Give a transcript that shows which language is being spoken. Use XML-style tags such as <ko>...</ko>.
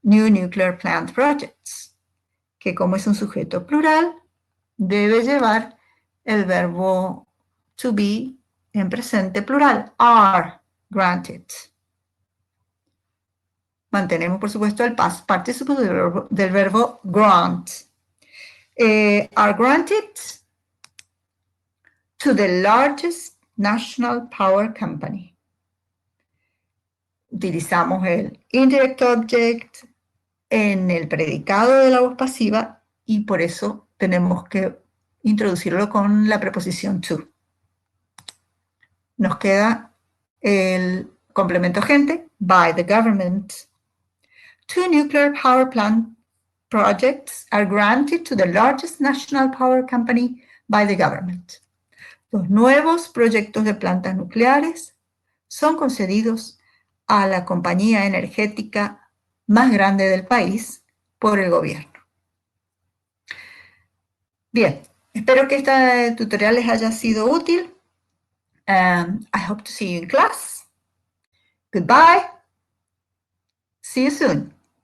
<en>nuclear plant projects,</en> <es>que como es un sujeto plural, debe llevar el verbo to be en presente plural,</es> <en>are granted.</en> <es>Mantenemos, por supuesto, el past participle del verbo grant.</es> <en>Are granted to the largest national power company.</en> <es>Utilizamos el indirect object en el predicado de la voz pasiva y por eso tenemos que introducirlo con la preposición to. Nos queda el complemento agente,</es> <en>by the government. 2 nuclear power plant projects are granted to the largest national power company by the government.</en> <es>Los nuevos proyectos de plantas nucleares son concedidos a la compañía energética más grande del país por el gobierno. Bien, espero que este tutorial les haya sido útil.</es> <en>I hope to see you in class. Goodbye. See you soon.</en>